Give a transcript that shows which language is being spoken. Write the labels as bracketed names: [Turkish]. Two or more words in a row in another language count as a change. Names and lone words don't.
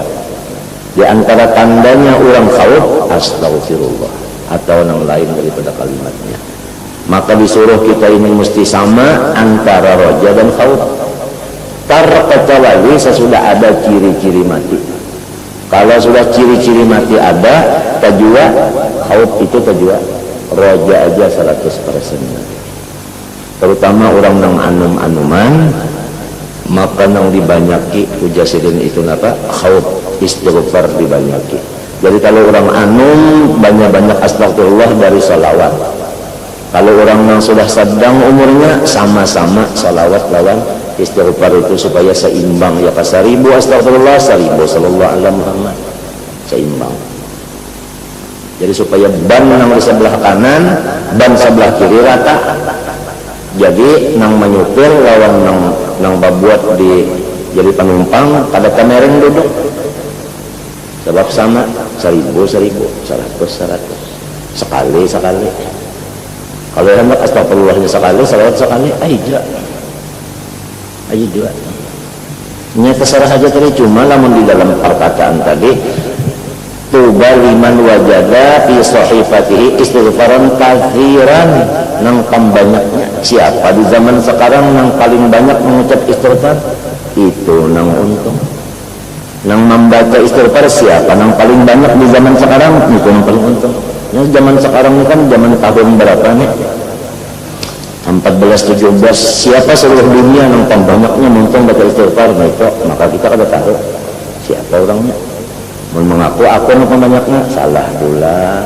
[Banjar] Di antara tandanya orang khauf, astagfirullah, atau yang lain daripada kalimatnya. Maka disuruh kita ini mesti sama antara roja dan khauf. Terkecuali sesudah ada ciri-ciri mati. Kalau sudah ciri-ciri mati ada, tajwa, khauf itu tajwa, roja aja 100%. Terutama orang nang anum-anuman, maka nang dibanyaki ujasidin itu apa? Khauf, istighfar dibanyaki. Jadi kalau orang anum banyak-banyak astagfirullah dari salawat. Kalau orang yang sudah sedang umurnya sama-sama salawat lawan istighfar itu supaya seimbang. Ya ka 1000 astagfirullah, 1000 [Arabic] صلى الله عليه محمد, [Banjar] seimbang. Jadi supaya ban nang di sebelah kanan, ban sebelah kiri rata. Jadi nang menyupir lawan nang babuat di jadi penumpang pada kamereng duduk. Sebab sama 1000, 100. Sekali. Kalau hendak astagfirullahnya sekali, salawat sekali, aja dua. Ini terserah saja tadi, cuma namun di dalam perkataan tadi, [Arabic] طوبى لمن وجد في صحيفته استغفارا كثيرا, [Banjar] nang banyaknya. Siapa di zaman sekarang yang paling banyak mengucap istighfar? Itu nang untung. Nang membaca istighfar siapa nang paling banyak di zaman sekarang? Itu yang paling untung. Nah, zaman sekarang ini kan zaman tahun berapa nih? 14-17. Siapa seluruh dunia yang banyaknya untung baca istighfar? Nah itu, maka kita kada tahu siapa orangnya. Mengaku aku yang banyaknya, salah pula.